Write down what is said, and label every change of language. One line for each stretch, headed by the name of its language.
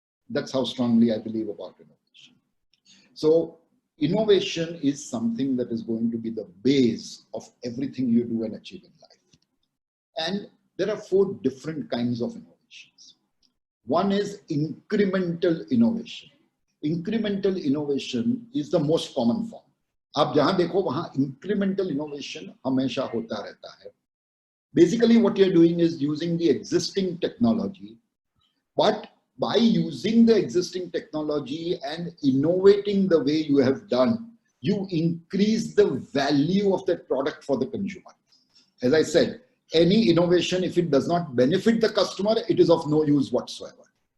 English: That's how strongly I believe about innovation. So innovation is something that is going to be the base of everything you do and achieve in life. And there are 4 different kinds of innovations. One is incremental innovation. Incremental innovation is the most common form.
Hindi: आप जहां देखो वहां incremental innovation हमेशा होता रहता है.
English: Basically what you're doing is using the existing technology, but by using the existing technology and innovating the way you have done, you increase the value of that product for the consumer. As I said, any innovation, if it does not benefit the customer, it is of no use whatsoever.